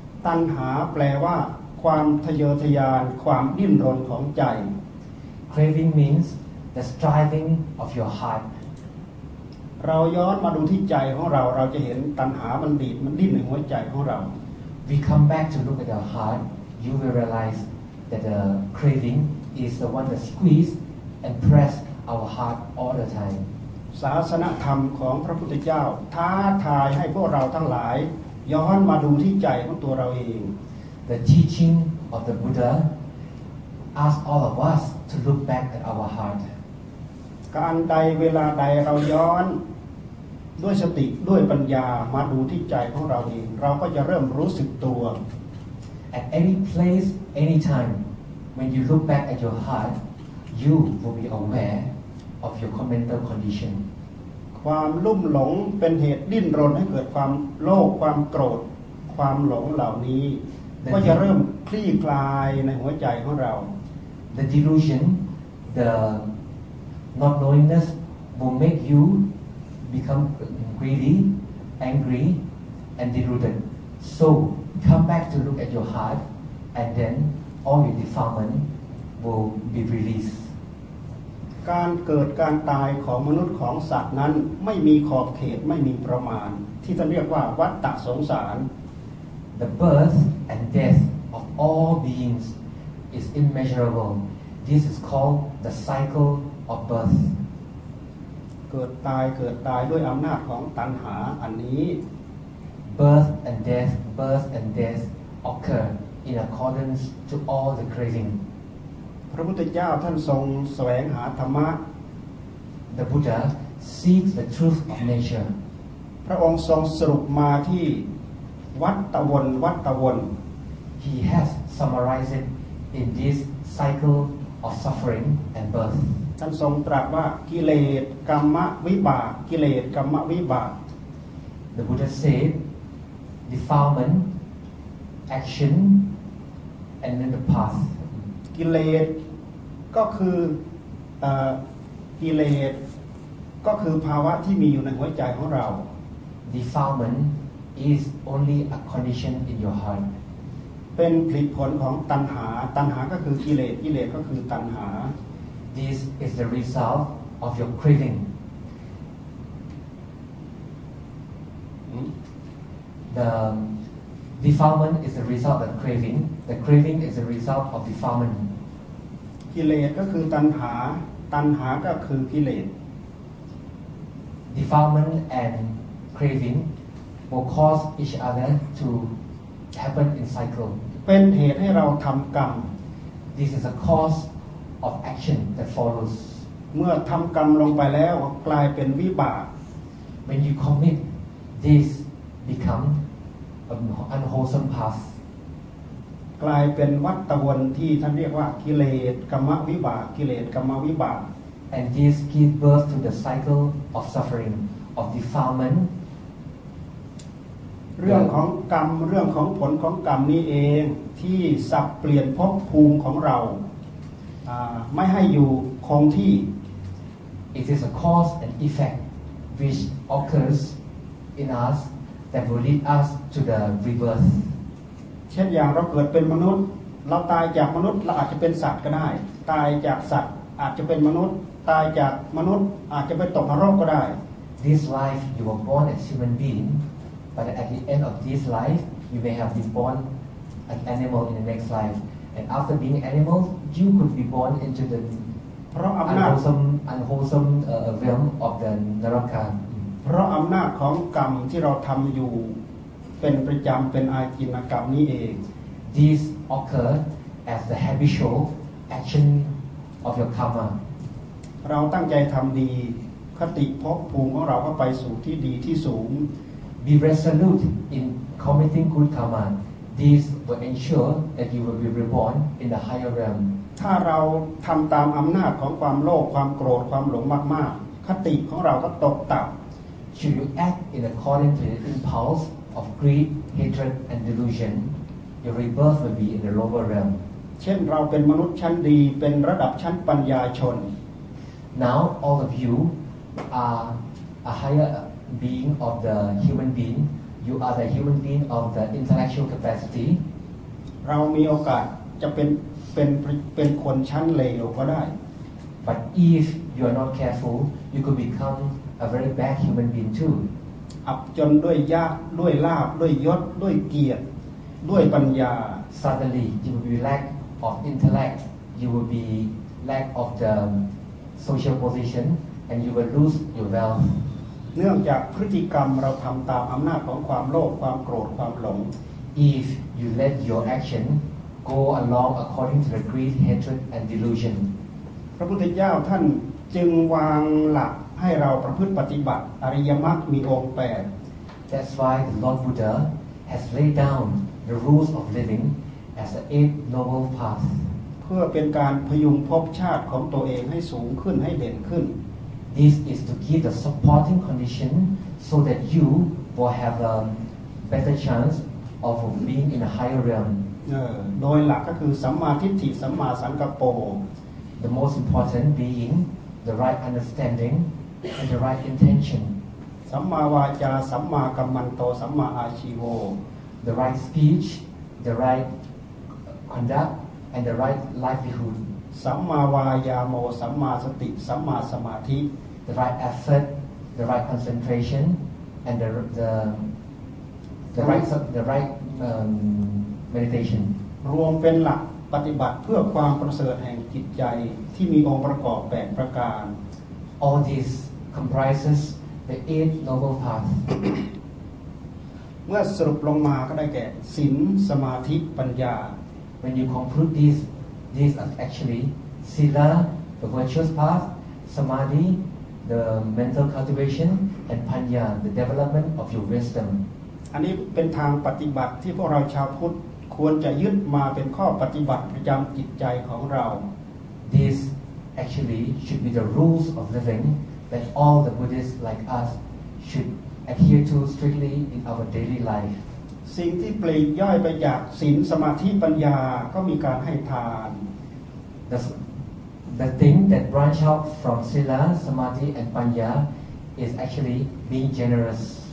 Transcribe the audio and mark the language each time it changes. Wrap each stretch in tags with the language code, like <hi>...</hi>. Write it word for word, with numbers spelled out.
<th>ตัณหาแปลว่าความทะเยอทะยานความดิ้นรนของใจ</th> <en>Craving means the striving of your heart</en> <th>เราย้อนมาดูที่ใจของเราเราจะเห็นตัณหามันดีดมันดิ้นในหัวใจของเรา</th> <en>We come back to look at our heart you will realize that the craving is the one that squeeze and press our heart all the time</en> <th>ศาสนธรรมของพระพุทธเจ้าท้าทายให้พวกเราทั้งหลายย้อนมาดูที่ใจของตัวเราเอง</th> <en>The teaching of the Buddha asks all of us to look back at our heart.</en> <th>การใดเวลาใดเราย้อน ด้วยสติด้วยปัญญามาดูที่ใจของเราเองเราก็จะเริ่มรู้สึกตัว</th> <en>At any place, any time, when you look back at your heart, you will be aware of your mental condition.</en> <th>ความลุ่มหลงเป็นเหตุดิ้นรนให้เกิดความโลภความโกรธความหลงเหล่านี้ก็จะเริ่มคลี่คลายในหัวใจของเรา</th> <en>The delusion, the not knowingness will make you become greedy, angry, and deluded. So come back to look at your heart, and then all your defilement will be released.</en> <th>การเกิดการตายของมนุษย์ของสัตว์นั้นไม่มีขอบเขตไม่มีประมาณที่จะเรียกว่าวัฏฏะสงสาร</th> <en>The birth and death of all beings is immeasurable. This is called the cycle of birth.</en> <th>เกิดตายเกิดตายด้วยอำนาจของตัณหาอันนี้</th> <en>Birth and death, birth and death occur in accordance to all the craving.</en> <th>พระพุทธเจ้าท่านทรงแสวงหาธรรมะ</th> <en>The Buddha seeks the truth of nature.</en> <th>พระองค์ทรงสรุปมาที่วัฏวนวัฏวน</th> <en>He has summarized it in this cycle of suffering and birth.</en> <th>ท่านทรงตรัสว่ากิเลสกรรมวิบากกิเลสกรรมวิบาก</th> <en>The Buddha said defilement, action, and then the path.</en> <th>กิเลสก็คือเอ่อกิเลสก็คือภาวะที่มีอยู่ในหัวใจของเรา</th> <en>Defilement is only a condition in your heart.</en> <th>เป็นผลของตัณหาตัณหาก็คือกิเลสกิเลสก็คือตัณหา</th> <en>This is the result of your craving. Hmm? The defilement is the result of craving. The craving is the result of defilement.</en> <th>กิเลสก็คือตัณหาตัณหาก็คือกิเลส</th> <en>Defilement and craving will cause each other to happen in cycle.</en> <th>เป็นเหตุให้เราทำกรรม</th> <en>This is a cause. Of action that follows.</en> <th>เมื่อทำกรรมลงไปแล้วกลายเป็นวิบาก</th> <en>When you commit, this become an unwholesome path.</en> <th>กลายเป็นวัฏวนที่ท่านเรียกว่ากิเลสกรรมวิบากกิเลสกรรมวิบาก</th> <en>And this gives birth to the cycle of suffering, of defilement.</en> <th>เรื่องของกรรมเรื่องของผลของกรรมนี้เองที่สับเปลี่ยนภพภูมิของเราไม่ให้อยู่คงที่</th> <en>It is a cause and effect which occurs in us that will lead us to the rebirth.</en> <th>เช่นอย่างเราเกิดเป็นมนุษย์เราตายจากมนุษย์เราอาจจะเป็นสัตว์ก็ได้ตายจากสัตว์อาจจะเป็นมนุษย์ตายจากมนุษย์อาจจะไปตกนรกก็ได้</th> <en>This life you were born as human being, but at the end of this life you may have been born an animal in the next life. And after being animals, you could be born into the unwholesome, unwholesome uh, realm of the Naraka.</en> <th>เพราะอำนาจของกรรมที่เราทำอยู่เป็นประจำเป็นอาจินกรรมนี้เอง</th> <en>These occur as the habitual action of your karma.</en> <th>เราตั้งใจทำดีคติภพภูมิของเราก็ไปสู่ที่ดีที่สูง</th> <en>Be resolute in committing good karma. These will ensure that you will be reborn in the higher realm.</en> <th>ถ้าเราทำตามอำนาจของความโลภความโกรธความหลงมากๆคติของเราก็ตกต่ำ</th> <en>Should you act in accordance with the impulse of greed, hatred, and delusion, your rebirth will be in the lower realm.</en> <th>เช่นเราเป็นมนุษย์ชั้นดีเป็นระดับชั้นปัญญาชน</th> <en>Now all of you are a higher being of the human being. You are the human being of the intellectual capacity.</en> <th>เรามีโอกาสจะเป็นเป็นเป็นคนชั้นเลวก็ได้</th> <en>But if you are not careful, you could become a very bad human being too.</en> <th>อับจนด้วยยากด้วยลาภด้วยยศด้วยเกียรติด้วยปัญญา</th> <en>Suddenly, you will be lack of intellect. You will be lack of the social position, and you will lose your wealth.</en> <th>เนื่องจากพฤติกรรมเราทำตามอำนาจของความโลภความโกรธความหลง</th> <en>If you let your action go along according to the greed, hatred and delusion</en> <th>พระพุทธเจ้าท่านจึงวางหลักให้เราประพฤติปฏิบัติอริยมรรคมีองค์ แปด</th> <en>That's why the Lord Buddha has laid down the rules of living as the eight noble paths</en> <th>เพื่อเป็นการพยุงภพชาติของตัวเองให้สูงขึ้นให้เด่นขึ้น</th> <en>This is to give the supporting condition so that you will have a better chance of being in a higher realm</en> <th>โดยหลักก็คือสัมมาทิฏฐิสัมมาสังกัปโป</th> <en>The most important being the right understanding and the right intention</en> <th>สัมมาวาจาสัมมากัมมันโตสัมมาอาชีโว</th> <en>The right speech the right conduct and the right livelihood</en> <th>สัมมาวายาโมสัมมาสติสัมมาสมาธิ</th> <en>The right effort the right concentration and the the the right the right um, meditation</en> <th>รวมเป็นหลักปฏิบัติเพื่อความประเสริฐแห่งจิตใจที่มีองค์ประกอบแปดประการ</th> <en>All these comprises the eight noble paths</en> <th>เมื่อสรุปลงมาก็ได้แก่ศีลสมาธิปัญญา</th> <en>When you conclude these these are actually sila the virtuous path samadhi the mental cultivation and panya the development of your wisdom</en> <th>อันนี้เป็นทางปฏิบัติที่พวกเราชาวพุทธควรจะยึดมาเป็นข้อปฏิบัติประจำจิตใจของเรา</th> <en>This actually should be the rules of living that all the Buddhists like us should adhere to strictly in our daily life</en> <th>สิ่งที่ปลีกย่อยไปจากศีลสมาธิปัญญาก็มีการให้ทาน</th> <en>The the thing that branch out from sila samadhi and panya is actually being generous</en>